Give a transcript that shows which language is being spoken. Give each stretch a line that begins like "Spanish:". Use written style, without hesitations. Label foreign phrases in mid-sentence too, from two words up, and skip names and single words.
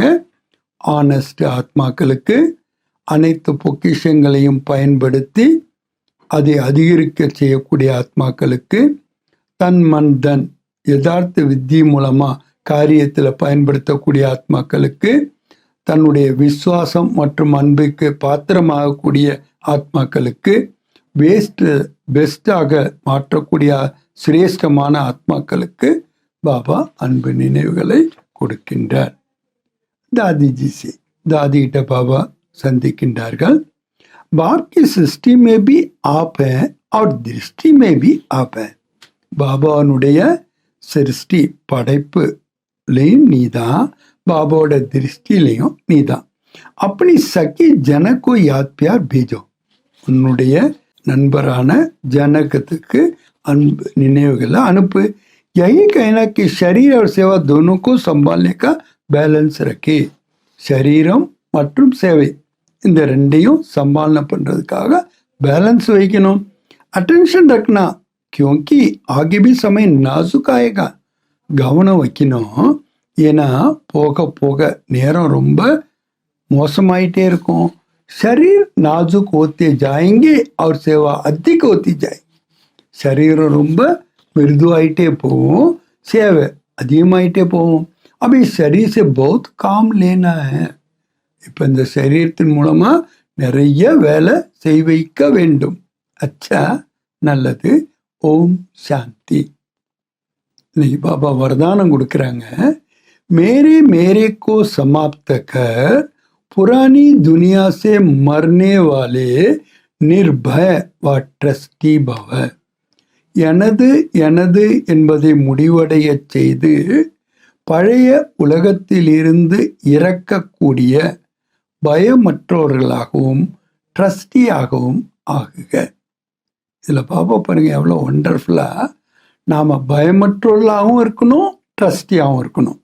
Tamil: ஆனஸ்ட் ஆத்மாக்களுக்கு, அனைத்து பொக்கிஷங்களையும் பயன்படுத்தி அதை அதிகரிக்க செய்யக்கூடிய ஆத்மாக்களுக்கு,
Hindi: तन मन धन
Tamil: யதார்த்த வித்தி மூலமா காரியத்தில் பயன்படுத்தக்கூடிய ஆத்மாக்களுக்கு, தன்னுடைய விசுவாசம் மற்றும் அன்புக்கு பாத்திரமாகக்கூடிய ஆத்மாக்களுக்கு, வேஸ்ட் பெஸ்டாக மாற்றக்கூடிய சிரேஷ்டமான ஆத்மாக்களுக்கு பாபா அன்பு நினைவுகளை கொடுக்கின்றார். தாதிஜி தாதிகிட்ட பாபா சந்திக்கின்றார்கள்.
Hindi: बाप की सृष्टि में भी आप है और दृष्टि में भी आप है.
Tamil: பாபானுடைய சிருஷ்டி படைப்புலையும் நீதான், பாபாவோட திருஷ்டிலையும் நீதான். அப்படி
Hindi: सखी जनक को याद प्यार भेजो,
Tamil: உன்னுடைய நண்பரான ஜனகத்துக்கு அன்பு நினைவுகளை அனுப்பு.
Hindi: यही कहना कि शरीर और सेवा दोनों को संभालने का बैलेंस रखे.
Tamil: शरीரம் மற்றும் சேவை இந்த ரெண்டையும் சம்பாலனை பண்றதுக்காக பேலன்ஸ் வைக்கணும்.
Hindi: அட்டென்ஷன் ரखना क्योंकि आगे भी समय नाजुक आएगा.
Tamil: கவனம் வைக்கணும், ஏன்னா போக போக நேரம் ரொம்ப மோசமாயிட்டே இருக்கும்.
Hindi: शरीर नाजुक होते जाएंगे और सेवा अधिक होती जाएगी.
Tamil: சரீரம் ரொம்ப மிருதுவாயிட்டே போகும், சேவை அதிகமாயிட்டே போகும்.
Hindi: அப்படி शरीर से बहुत काम लेना है.
Tamil: இப்போ இந்த சரீரத்தின் மூலமா நிறைய வேலை செய் வைக்க வேண்டும். அச்சா, நல்லது. ஓம் சாந்தி. இன்னைக்கு பாபா வரதானம் கொடுக்குறாங்க.
Hindi: मेरे मेरे को समाप्त कर पुरानी दुनिया से मरने वाले निर्भय व ट्रस्टी भव.
Tamil: எனது எனது என்பதை முடிவடையச் செய்து பழைய உலகத்திலிருந்து இறக்கக்கூடிய பயமற்றவர்களாகவும் ட்ரஸ்டியாகவும் ஆகுக. இதில் பாப்பா பாருங்க எவ்வளோ ஒண்டர்ஃபுல்லாக. நாம் பயமற்றவர்களாகவும் இருக்கணும், ட்ரஸ்டியாகவும் இருக்கணும்.